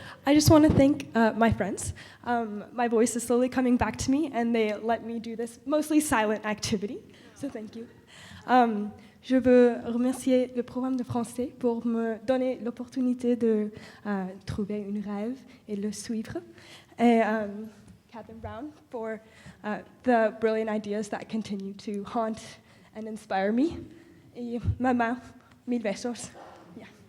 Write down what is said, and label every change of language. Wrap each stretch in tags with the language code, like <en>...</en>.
<en>I just want to thank my friends. My voice is slowly coming back to me, and they let me do this mostly silent activity, so thank you.</en> <fr>Je veux remercier le programme de français pour me donner l'opportunité de trouver un rêve et le suivre.</fr> <en>Et Catherine Brown for the brilliant ideas that continue to haunt and inspire me.</en> <fr>Et maman,</fr> <es>mil besos.</es> <en>Yeah.</en>